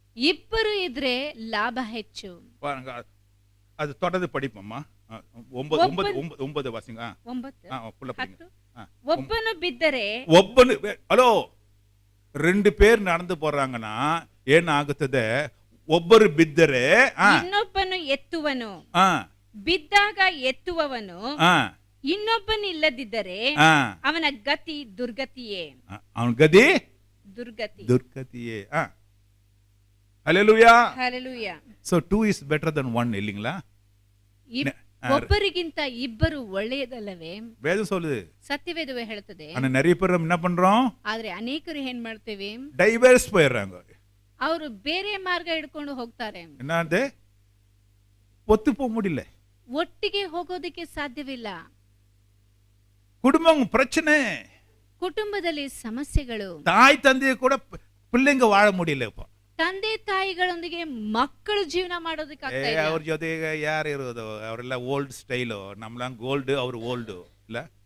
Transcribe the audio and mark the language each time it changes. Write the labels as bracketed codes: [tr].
[kn] ಇಬ್ಬರು ಇದ್ರೆ ಲಾಭ ಹೆಚ್ಚು. [ta] பாருங்க, அது தொடர்ந்து படிப்போம்மா. 9 வாசிங்க. [kn] 9 ಒಬ್ಬನು ಬಿದ್ದರೆ, [ta] ஹலோ, 2 பேர் நடந்து போறாங்கன்னா [kn] ಏನ್ ಆಗುತ್ತದೆ? ಒಬ್ಬರು ಬಿದ್ದರೆ ಇನ್ನೊಬ್ಬನು ಎತ್ತುವನು, ಬಿದ್ದಾಗ ಎತ್ತುವವನು ಇನ್ನೊಬ್ಬನಿಲ್ಲದಿದ್ದರೆ ಅವನ ಗತಿ ದುರ್ಗತಿಯೇ. ಅವನ ಗತಿ ದುರ್ಗತಿಯೇ. ஹல்லேலூயா, [ta] ஹல்லேலூயா. [en] So 2 is better than 1 [ta] இல்லீங்களா? [kn] ಒಬ್ಬರಿಗಿಂತ ಇಬ್ಬರು ಒಳ್ಳೆಯದಲ್ಲವೇ? [ta] வேதம் சொல்லுது, [kn] ಸತ್ಯವೇದವೇ ಹೇಳುತ್ತದೆ. [ta] ஆனா நிறைய பேர் என்ன பண்றோம்? [kn] ಆದ್ರೆ ಅನೇಕರು ಏನ್ ಮಾಡ್ತೇವೆ? [ta] ಡೈವರ್ಸ್ போயிடுறாங்க. [kn] ಅವರು ಬೇರೆ ಮಾರ್ಗ ಹಿಡ್ಕೊಂಡು ಹೋಗ್ತಾರೆ. [ta] என்னது? ஒத்து போக முடியல, [kn] ಒಟ್ಟಿಗೆ ಹೋಗೋದಕ್ಕೆ ಸಾಧ್ಯವಿಲ್ಲ. [ta] குடும்பம் பிரச்சனை, [kn] ಕುಟುಂಬದಲ್ಲಿ ಸಮಸ್ಯೆಗಳು, [ta] தாய் தந்தைய கூட பிள்ளைங்க வாழ முடியல. இப்போ [kn] ತಂದೆ ತಾಯಿಗಳೊಂದಿಗೆ ಮಕ್ಕಳು ಜೀವನ ಮಾಡೋದಕ್ಕೆ ಆಗ್ತಾ ಇದೆಯಾ? ಅವ್ರ ಜೊತೆಗೆ ಯಾರು ಇರೋದು? ಅವರೆಲ್ಲ ಓಲ್ಡ್ ಸ್ಟೈಲು, ನಮ್ಲಂಗ್ ಗೋಲ್ಡ್, ಅವ್ರು ಓಲ್ಡು ಇಲ್ಲ.